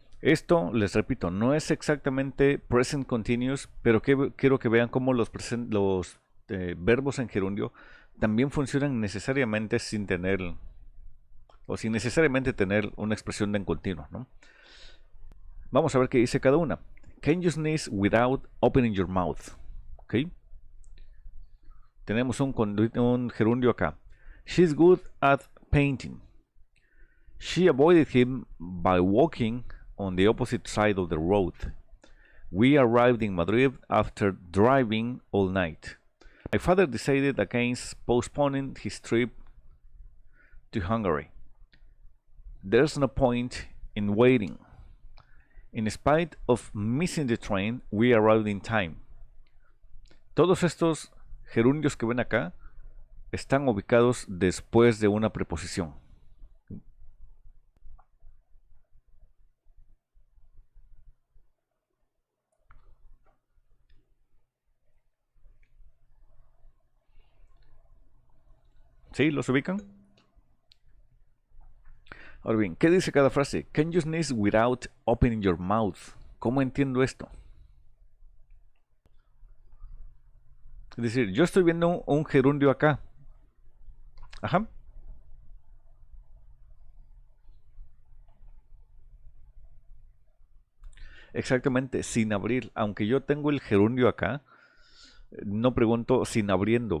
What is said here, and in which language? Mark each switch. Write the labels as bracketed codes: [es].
[es] Esto, les repito, no es exactamente present continuous, pero quiero que vean cómo los verbos en gerundio también funcionan necesariamente sin tener, o sin necesariamente tener una expresión de en continuo, ¿no? Vamos a ver qué dice cada una. [en] Can you sneeze without opening your mouth? [es] ¿Ok? Tenemos un gerundio acá. [en] She's good at painting. She avoided him by walking on the opposite side of the road. We arrived in Madrid after driving all night. My father decided against postponing his trip to Hungary. There's no point in waiting. In spite of missing the train, we arrived in time. [es] Todos estos gerundios que ven acá están ubicados después de una preposición. ¿Sí? ¿Los ubican? Ahora bien, ¿qué dice cada frase? [en] Can you sneeze without opening your mouth? [es] ¿Cómo entiendo esto? Es decir, yo estoy viendo un gerundio acá. Ajá. Exactamente, sin abrir. Aunque yo tengo el gerundio acá, no pregunto sin abriendo.